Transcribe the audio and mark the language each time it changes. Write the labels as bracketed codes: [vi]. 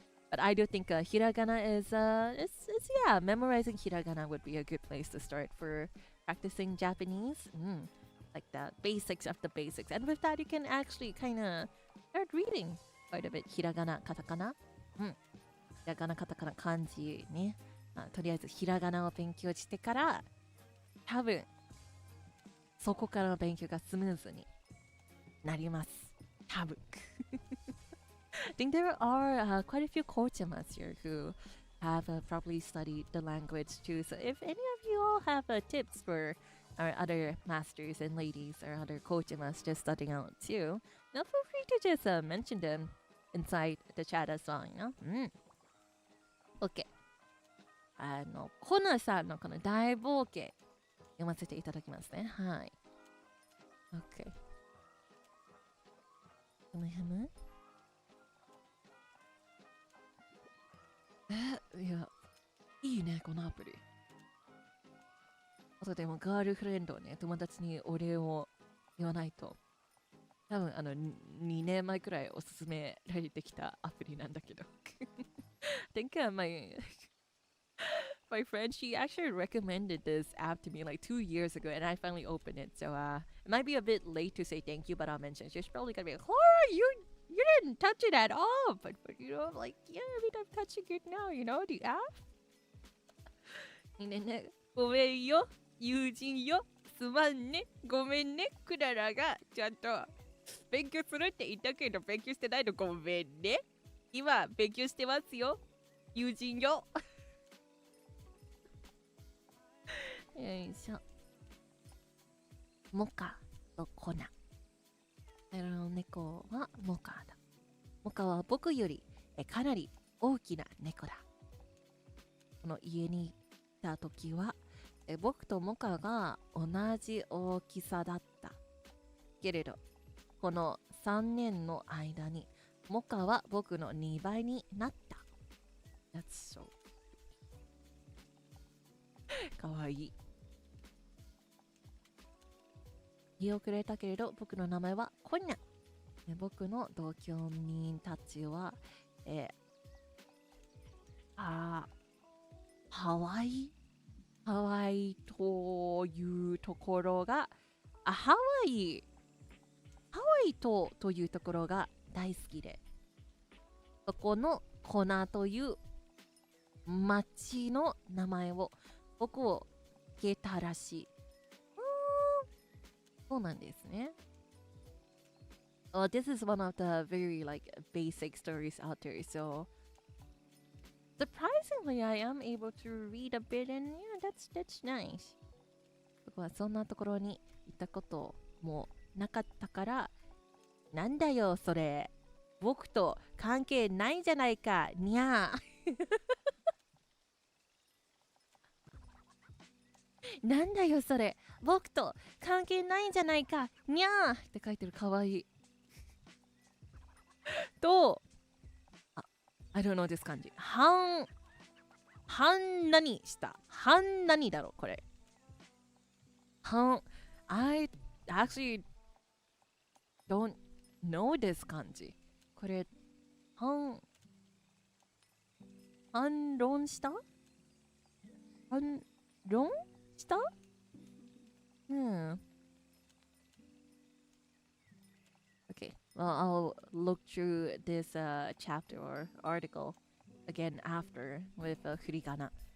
[en] But I do think hiragana is, yeah, memorizing hiragana would be a good place to start for practicing Japanese. Like the basics of the basics. And with that, you can actually kind of start reading quite a bit. Hiragana, katakana. Hiragana, katakana, kanji [ja] ね。とりあえず、ひらがなを勉強してから、多分、そこからの勉強がスムーズになります。多分。 [en] I think there are quite a few coachamas here who have probably studied the language too. So if any of you all have tips for our other masters and ladies or other coachamas just starting out too, feel free to just mention them inside the chat as well, OK。 [ja] コナさんのこの大冒険読ませていただきますね。はい。OK。ふむふむ。いや、いいね、このアプリ。あとでも、ガールフレンドね、友達にお礼を言わないと。多分、2年前くらいおすすめられてきたアプリなんだけど。 [en] I think my friend, she actually recommended this app to me like 2 years ago, and I finally opened it. So it might be a bit late to say thank you, but I'll mention. She's probably gonna be like, Clara, you didn't touch it at all. But like, yeah, I mean, I'm touching it now, the app. [ja] ね、ごめんよ、友人よ、すまんね、ごめんね、クララがちゃんと勉強するって言ったけど勉強してないのごめんね。今勉強してますよ、友人よ。よいしょ。モカとコナ。猫はモカだ。モカは僕よりかなり大きな猫だ。この家にいた時は僕とモカが同じ大きさだった。けれど、この3年の間にモカは僕の2倍になった。 [en] That's so [ja] かわいい。日をくれたけれど、僕の名前はコニャ。僕の同居人たちは、ハワイというところが、ハワイというところが大好きで、そこのコナという町の名前を僕をつけたらしい。そうなんですね。 [en] This is one of the very basic stories out there. So surprisingly, I am able to read a bit, and yeah, that's nice. [ja] 僕はそんなところに行ったこともなかったから、なんだよそれ僕と関係ないんじゃないか、にゃー。なんだよそれ。僕と関係ないんじゃないか、にゃーって書いてる。かわいい。 [en] と、I don't know this 漢字。 [ja] 半何した半何だろこれ。 [en] I actually don't know this 漢字。 [ja] これ、反論した反論した [en] Okay, well, I'll look through this chapter or article again after with furigana.